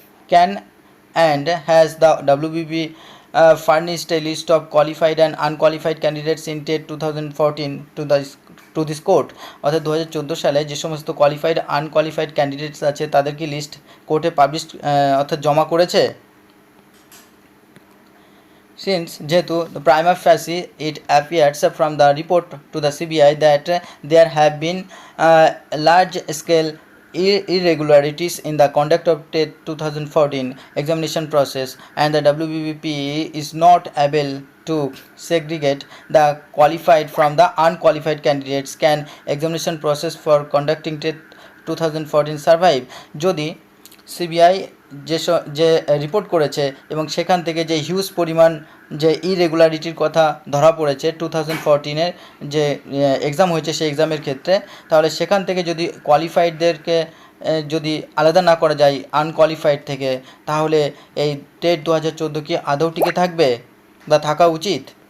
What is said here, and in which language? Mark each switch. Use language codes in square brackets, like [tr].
[en] Can and has the WBB furnished a list of qualified and unqualified candidates in TET 2014 to the to this court. [bn] অর্থাৎ 2014 সালে যে সমস্ত qualified unqualified candidates আছে তাদের কি list কোর্টে পাবলিশ অর্থাৎ জমা করেছে। [en] Since যেহেতু prima facie it appears from the report to the CBI that there have been large scale irregularities in the conduct of TET 2014 examination process, and the WBBP is not able to segregate the qualified from the unqualified candidates, can examination process for conducting TET 2014 survive? [bn] যদি CBI যে report করেছে এবং সেখান থেকে যে huge পরিমাণ যে ইরেগুলারিটির কথা ধরা পড়েছে 2014-এর যে এক্সাম হয়েছে সেই এক্সামের ক্ষেত্রে, তাহলে সেখান থেকে যদি কোয়ালিফাইডদেরকে যদি আলাদা না করা যায় আনকোয়ালিফাইড থেকে, তাহলে এই টেট 2014 কি আদৌ টিকে থাকবে বা থাকা উচিত?